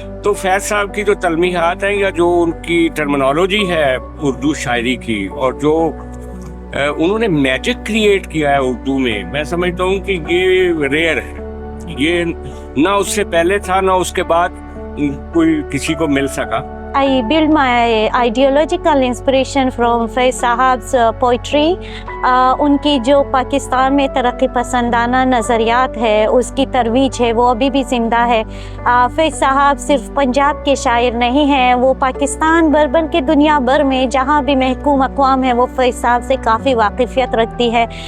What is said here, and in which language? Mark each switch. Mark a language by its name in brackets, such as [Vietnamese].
[Urdu] تو فیض صاحب کی جو تلمیحات ہیں یا جو ان کی ٹرمنالوجی ہے اردو شاعری کی, اور جو انہوں نے میجک کریٹ کیا ہے اردو میں سمجھتا ہوں کہ یہ ریئر ہے. یہ نہ اس سے پہلے تھا نہ اس کے بعد کوئی کسی کو مل سکا. [English] I build my ideological inspiration from Faiz Sahab's poetry. [Urdu] ان کی جو پاکستان میں ترقی پسندانہ نظریات ہے, اس کی ترویج ہے, وہ ابھی بھی زندہ ہے. فیض صاحب صرف پنجاب کے شاعر نہیں ہیں, وہ پاکستان بھر بلکہ دنیا بھر میں جہاں بھی محکوم اقوام ہے وہ فیض صاحب سے کافی واقفیت رکھتی ہے.